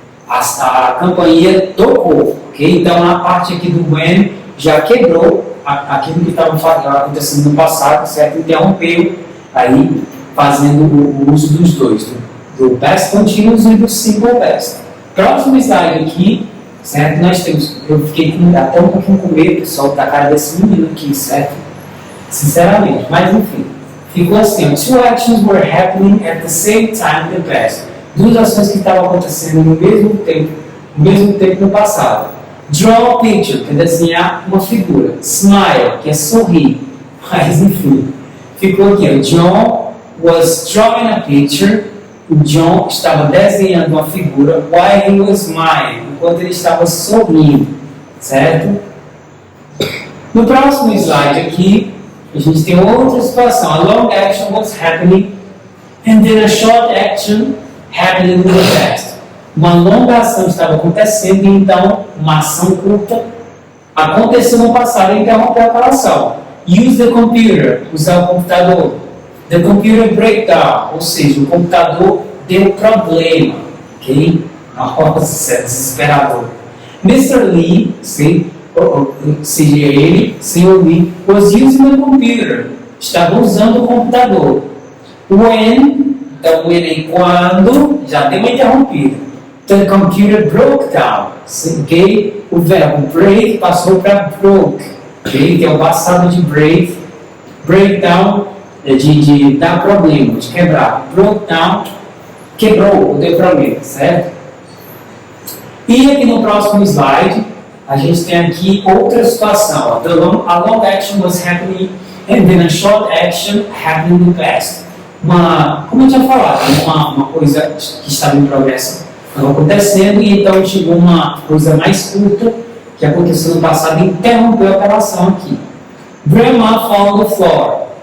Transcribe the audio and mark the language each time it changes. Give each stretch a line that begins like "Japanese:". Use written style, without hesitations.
Portuguese: A campainha tocou, ok? Então a parte aqui do when já quebrou aquilo que estava acontecendo no passado, certo? Interrompeu, aí fazendo o uso dos dois, do past continuous e do simple past. Próximo slide aqui, certo? Nós temos, eu fiquei até um pouquinho com medo, pessoal, da cara desse menino aqui, certo? Sinceramente, mas enfim, ficou assim:
English: two actions were happening at the same time in the past.
Portuguese: Duas ações que estavam acontecendo no mesmo tempo no passado.
English: Draw a picture,
Portuguese: que é desenhar uma figura. Smile, que é sorrir. Mas enfim, ficou aqui.
English: O John was drawing a picture.
Portuguese: O John estava desenhando uma figura
English: while he was smiling,
Portuguese: enquanto ele estava sorrindo. Certo? No próximo slide aqui, a gente tem outra situação.
English: A long action was happening and then a short action happening in the past.
Portuguese: Uma longa ação estava acontecendo e então uma ação curta Aconteceu no passado e interrompeu aquela ação.
English: Use the computer,
Portuguese: usar o computador.
English: The computer breakdown,
Portuguese: ou seja, o computador deu problema. Ok? Nossa, é desesperador. Mr. Lee, seja ele, Sr.
English: Lee, was using the computer.
Portuguese: Estava usando o computador. When, então when é quando, já deu uma interrompida.
English: The computer broke down.
Portuguese: Okay? O verbo break passou para broke. Okay? Que é o passado de break. Breakdown é de dar problema, de quebrar. Broke down, quebrou, deu problema, certo? E aqui no próximo slide, a gente tem aqui outra situação.
English: A long action was happening and then a short action happened in the past.
Portuguese: Como eu tinha falado, uma coisa que estava em progresso estava acontecendo e então chegou uma coisa mais curta que aconteceu no passado e interrompeu aquela ação aqui.
English: Grandma fell on the floor.